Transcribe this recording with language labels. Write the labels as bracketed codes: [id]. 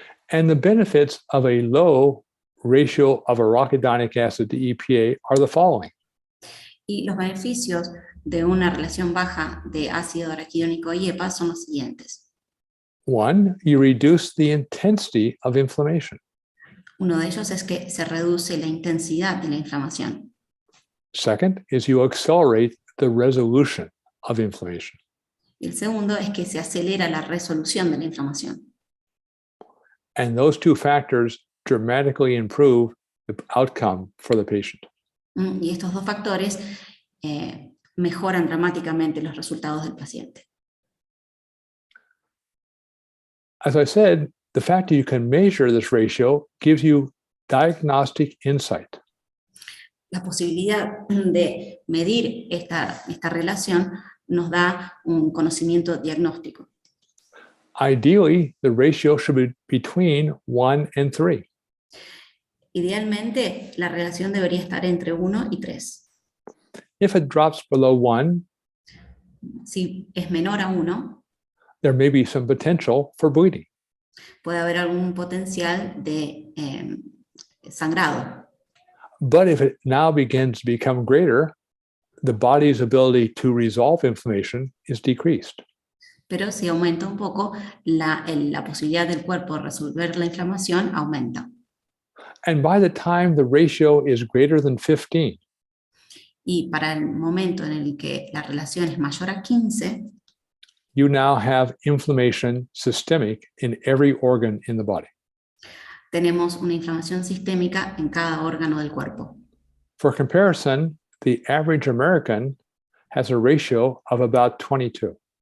[en] And the benefits of a low ratio of arachidonic acid to EPA are the following. [es] Y los beneficios de una relación baja de ácido araquidónico y EPA son los siguientes. [en] One, you reduce the intensity of inflammation. [es] Uno de ellos es que se reduce la intensidad de la inflamación. [en] Second is you accelerate the resolution of inflammation. [es] Y el segundo es que se acelera la resolución de la inflamación. [en] And those two factors dramatically improve the outcome for the patient. [es] Y estos dos factores mejoran dramáticamente los resultados del paciente. [en] As I said, the fact that you can measure this ratio gives you diagnostic insight. [es] La posibilidad de medir esta relación nos da un conocimiento diagnóstico. [en] Ideally, the ratio should be between 1 and 3. [es] Idealmente, la relación debería estar entre 1 y 3. [en] If it drops below 1, [es] Si es menor a 1, [en] there may be some potential for bleeding. [es] puede haber algún potencial de sangrado. [en] But if it now begins to become greater, the body's ability to resolve inflammation is decreased. [es] Pero si aumenta un poco, la posibilidad del cuerpo de resolver la inflamación aumenta. [en] And by the time the ratio is greater than 15, [es] Y para el momento en el que la relación es mayor a 15, [en] you now have inflammation systemic in every organ in the body. [es] tenemos una inflamación sistémica en cada órgano del cuerpo. [en] For comparison, the average American has a ratio of about 22.